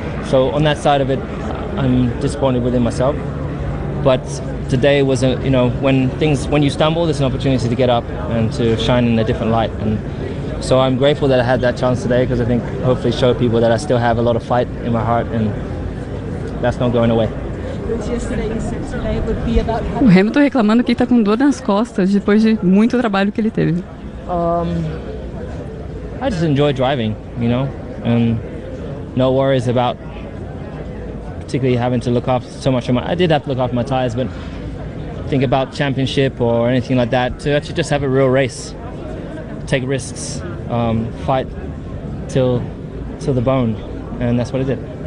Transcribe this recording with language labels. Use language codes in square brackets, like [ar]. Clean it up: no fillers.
[en] So on that side of it, I'm disappointed within myself. But today was, when you stumble, there's an opportunity to get up and to shine in a different light. And so I'm grateful that I had that chance today because I think hopefully show people that I still have a lot of fight in my heart and that's not going away. [pt] O Hamilton reclamando que está com dor nas costas depois de muito trabalho que ele teve. [en] I just enjoy driving, and no worries about particularly having to look after so much of my. I did have to look after my tires, but think about championship or anything like that. To actually just have a real race, take risks, fight till the bone, and that's what I did.